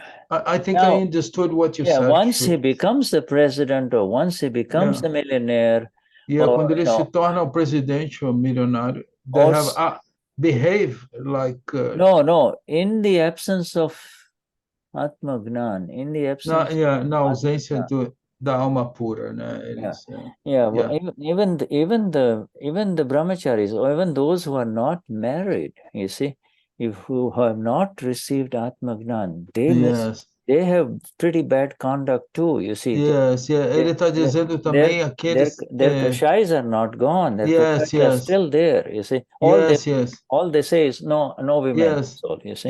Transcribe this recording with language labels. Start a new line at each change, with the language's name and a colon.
English: I think I understood what you said. Once he becomes the president or once he becomes a millionaire,
Portuguese: quando ele se torna o presidente ou milionário,
English: they have behave like no, in the absence of Atmagnan, in the absence
Portuguese: na ausência da alma pura, né? Eles,
English: even the brahmacharis, or even those who are not married, you see, who have not received Atmagnan, they have pretty bad conduct too, you see.
Portuguese: Ele está dizendo também aqueles...
English: Their kashais are not gone, their kashais are still there, you see. All they say is no women, so, you see.